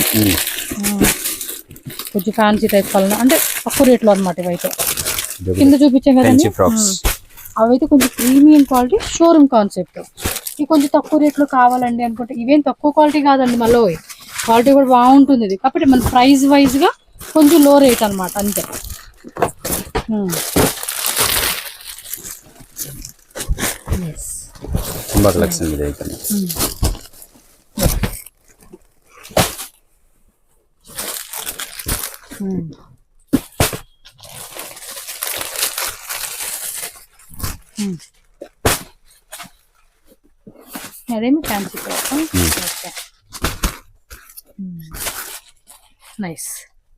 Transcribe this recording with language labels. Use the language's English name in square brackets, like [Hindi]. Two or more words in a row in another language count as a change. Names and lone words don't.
[Telugu] కొంచెం [English] fancy type colour [Telugu] అంటే తక్కువ రేట్లో అనమాట. ఇవైతే కింద చూపించాం కదండి, అవైతే కొంచెం [English] premium quality showroom concept. [Telugu] ఇవి కొంచెం తక్కువ రేట్లో కావాలండి అనుకుంటే ఇవేం తక్కువ క్వాలిటీ కాదండి, మళ్ళీ క్వాలిటీ కూడా బాగుంటుంది. ఇది కాబట్టి మన ప్రైస్ వైజ్గా కొంచెం [English] low rate [Telugu] అనమాట అంతే. [Kannada] ತುಂಬಾ ಕಲೆಕ್ಷನ್ ಇದೆ ಇದರಲ್ಲಿ. [Telugu] అదేమి [English] fancy nice.